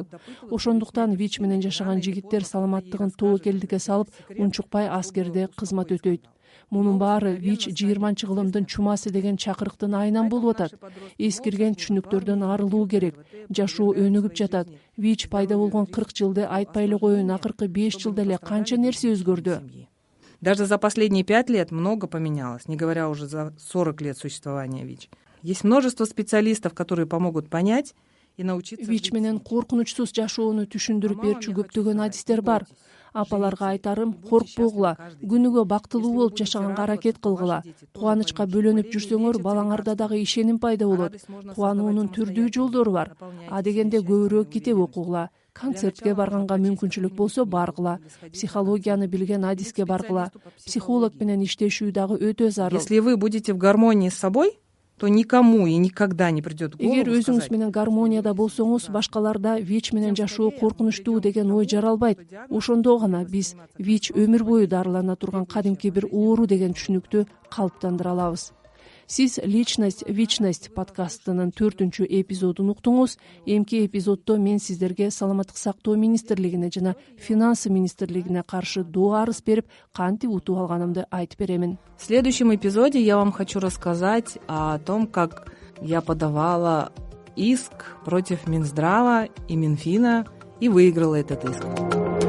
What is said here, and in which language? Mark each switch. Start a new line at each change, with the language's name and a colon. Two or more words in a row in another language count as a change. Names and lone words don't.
Kyrgyz: Ошондуктан ВИЧ менен жашаган жигиттер саламаттыгын тобокелдикке салып, унчукпай аскерде кызмат өтөйт. Мунун баары ВИЧ 20-кылымдын чумасы деген чакырыктын айынан болуп атат. Эскирген түшүнүктөрдөн арылуу керек. Жашоо өнүгүп жатат. ВИЧ пайда болгон 40 жылды айтпай эле коеюн, акыркы 5 жылда эле канча нерсе өзгөрдү.
Russian: Даже за последние 5 лет много поменялось, не говоря уже за 40 лет существования ВИЧ. Есть множество специалистов, которые помогут понять и научиться...
Kyrgyz: ВИЧ менен коркунучсуз жашоону түшүндүрүп берчү көптөгөн адистер бар. Апаларга айтарым, коркпогула, күнүгө бактылуу болуп жашаганга аракет кылгыла. Кубанычка бөлөнүп жүрсөңөр, балаңарда дагы ишеним пайда болот. Кубануунун түрдүү жолдору бар. Адегенде көбүрөөк китеп окугула. Концертке барганга мүмкүнчүлүк болсо баргыла. Психологияны билген адиске баргыла. Психолог менен иштешүү дагы өтө зарыл.
Russian: Если вы будете в гармонии с собой, то никому и никогда не придет в голову
Kyrgyz: Эгер өзүңүз менен гармонияда болсоңуз, башкаларда ВИЧ менен жашоо коркунучтуу деген ой жаралбайт. Ошондо гана биз ВИЧ өмүр бою дарылана турган кадимки бир оору деген түшүнүктү калыптандыра алабыз. Сиз «Личность, вечность» подкастынын 4-чү эпизодун уктуңуз. Эмки эпизоддо мен сиздерге саламаттык сактоо министрлигине жана финансы министрлигине каршы доо арыз берип, кантип утуп алганымды айтып беремин.
Russian: В следующем эпизоде я вам хочу рассказать о том, как я подавала иск против Минздрава и Минфина и выиграла этот иск.